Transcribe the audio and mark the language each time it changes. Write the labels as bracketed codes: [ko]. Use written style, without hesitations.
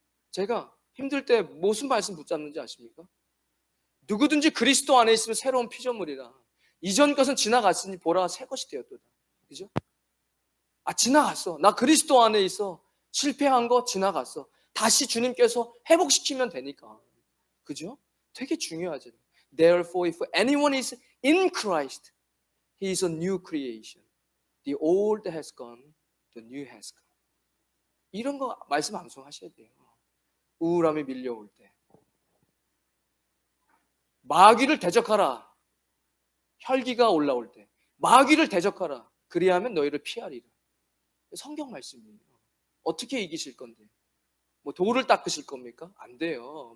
[ko] 제가 힘들 때 무슨 말씀 붙잡는지 아십니까? 누구든지 그리스도 안에 있으면 새로운 피조물이라. 이전 것은 지나갔으니 보라 새 것이 되었도다. 그죠? 지나갔어. 나 그리스도 안에 있어. 실패한 거 지나갔어. 다시 주님께서 회복시키면 되니까. 그죠? 되게 중요하잖아요. [en] Therefore, if anyone is in Christ, he is a new creation. The old has gone, the new has come. [ko] 이런 거 말씀 암송하셔야 돼요. 우울함이 밀려올 때. 마귀를 대적하라. 혈기가 올라올 때. 마귀를 대적하라. 그리하면 너희를 피하리라. 성경 말씀이에요. 어떻게 이기실 건데? 돌을 닦으실 겁니까? 안 돼요.